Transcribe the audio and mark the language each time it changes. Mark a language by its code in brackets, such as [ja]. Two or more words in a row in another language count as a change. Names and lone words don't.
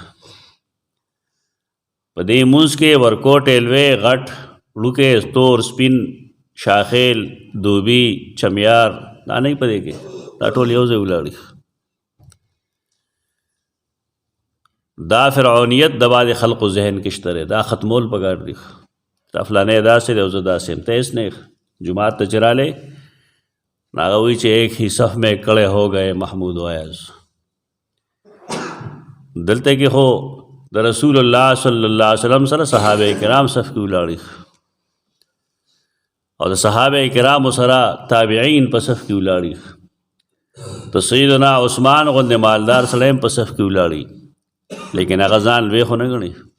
[ps] په دې مونځ کې ورکوټ ایلوې غټ لوکې ستور سپین شاخیل دوبي چمیار دا نه په دې کې دا ټول یو ځای ولاړي. دا فرعونیت د بعض خلقو ذهن کې شته دا ختمول پکار دي. دا فلانه داسې دی او زه داسې یم ته هېڅ نه جماعت ته چې رالی هغه وایي چې [ur] ایک ہی صف میں کڑے ہو گئے محمود و ایاز. [ps] دلته کې خو د رسول الله صلی الله علیه وسلم سره صحابه کرام صف کې ولاړي او د صحابه کرامو سره تابعین په صف کې ولاړي. ته سیدنا عثمان غوندې مالدار سړی هم په صف کې ولاړي لیکن هغه ځان لوی خو نه ګڼي.